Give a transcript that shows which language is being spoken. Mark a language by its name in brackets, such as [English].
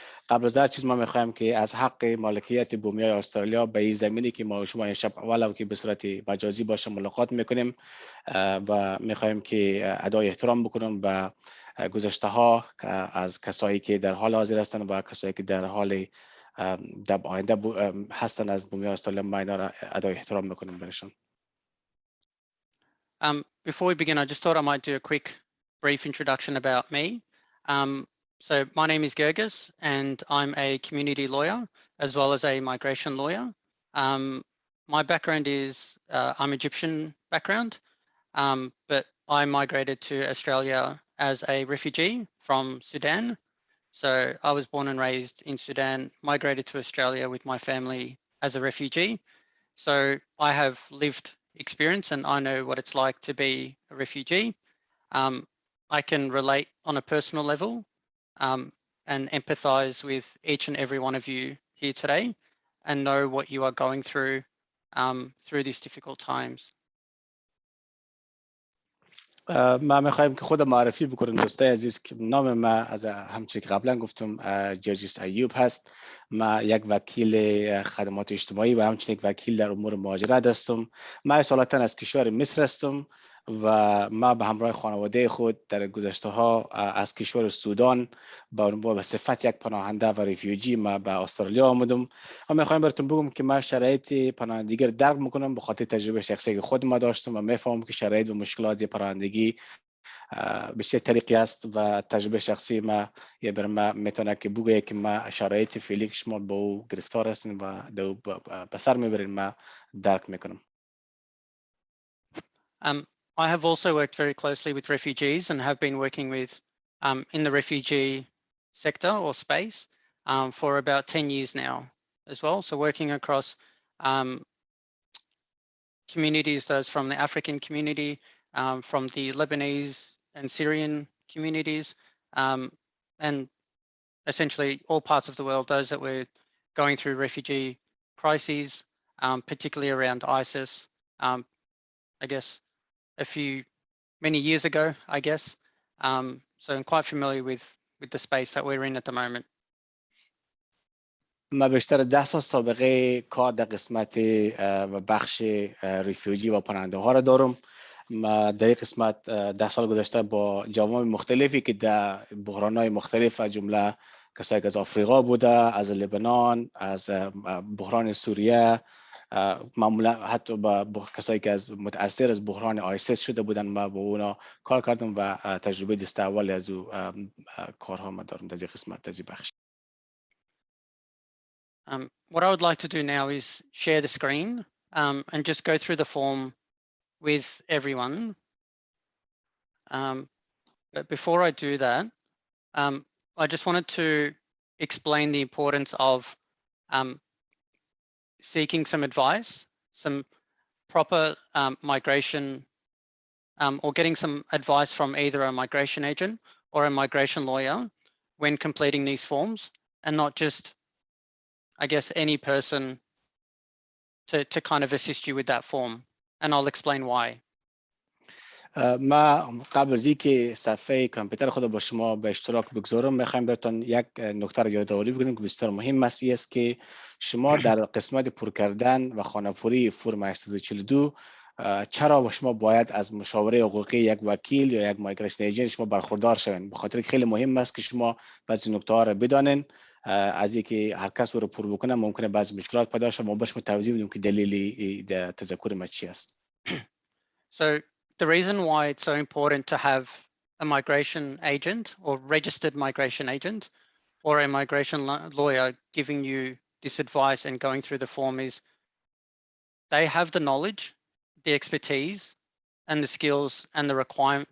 [Persian] قبل از هر چیز ما میخوایم که از حق مالکیت بومیای استرالیا به این زمینی که ما شما امشب اول که به صورت مجازی باشه ملاقات میکنیم و میخوایم که ادای احترام بکنم به گذشته ها از کسایی که در حال حاضر هستند و کسایی که در حال آینده هستند از بومیای استرالیا ما اینا را ادای احترام میکنیم برشون. [English] Before we begin, I just thought I might do a quick brief introduction about me. So my name is Gergis and I'm a community lawyer as well as a migration lawyer. My background is I'm Egyptian background, but I migrated to Australia as a refugee from Sudan. So I was born and raised in Sudan, migrated to Australia with my family as a refugee. So I have lived experience and I know what it's like to be a refugee. I can relate on a personal level and empathize with each and every one of you here today and know what you are going through through these difficult times. [Persian] ما میخوایم که خود معرفی بکنیم دوستای عزیز که نام ما از همچنین که قبلا گفتم جرجیس ایوب هست. ما یک وکیل خدمات اجتماعی و همچنین یک وکیل در امور مهاجرت هستم. ما اصالتا از کشور مصر هستم و ما به همراه خانواده خود در گذشته ها از کشور سودان به صفت یک پناهنده و ریفیوجی ما به استرالیا آمدم و میخوایم براتون بگم که ما شرایط پناهندگی رو درک میکنم به خاطر تجربه شخصی که خود ما داشتم و میفهمم که شرایط و مشکلات پناهندگی به چه طریقی است و تجربه شخصی ما یه بر ما میتونه که بگه که ما شرایط فعلی که شما با او گرفتار هستین و به سر میبرین ما درک میکنم. [English] I have also worked very closely with refugees and have been working with in the refugee sector or space for about 10 years now as well. So working across communities, those from the African community, from the Lebanese and Syrian communities, and essentially all parts of the world, those that were going through refugee crises, particularly around ISIS, I guess many years ago, I guess. So I'm quite familiar with the space that we're in at the moment. [Persian] ما بیشتر 10 سال سابقه کار در قسمت و بخش ریفیوجی و پناهنده ها را دارم. ما در این قسمت 10 سال گذشته با جوامع مختلفی که در بحران‌های مختلف از جمله کسایی که از آفریقا بوده، از لبنان، از بحران سوریه، معمولا حتی با کسایی که از متاثر از بحران آیسیس شده بودن ما با اونا کار کردم و تجربه دست اول از او کارها ما دارم در این قسمت در این بخش. [English] What I would like to do now is share the screen and just go through the form with everyone. But before I do that, I just wanted to explain the importance of seeking some advice, some proper migration or getting some advice from either a migration agent or a migration lawyer when completing these forms, and not just, I guess, any person to kind of assist you with that form. And I'll explain why. [Persian] ما قبل از اینکه صفحه کامپیوتر خود با شما به اشتراک بگذارم میخوایم براتون یک نکته رو یادآوری بکنیم که بسیار مهم است که شما در قسمت پر کردن و خانه‌پوری فرم 842 چرا شما باید از مشاوره حقوقی یک وکیل یا یک مایگریشن ایجنت شما برخوردار شوین، به خاطر که خیلی مهم است که شما بعضی نکته ها رو بدانین. از اینکه هر کس رو پر بکنه ممکنه بعضی مشکلات پیدا شه، ما به شما توضیح بدیم که دلیل تذکر ما چی است. [English] So the reason why it's so important to have a migration agent or registered migration agent or a migration lawyer giving you this advice and going through the form is they have the knowledge, the expertise, and the skills and the requirement.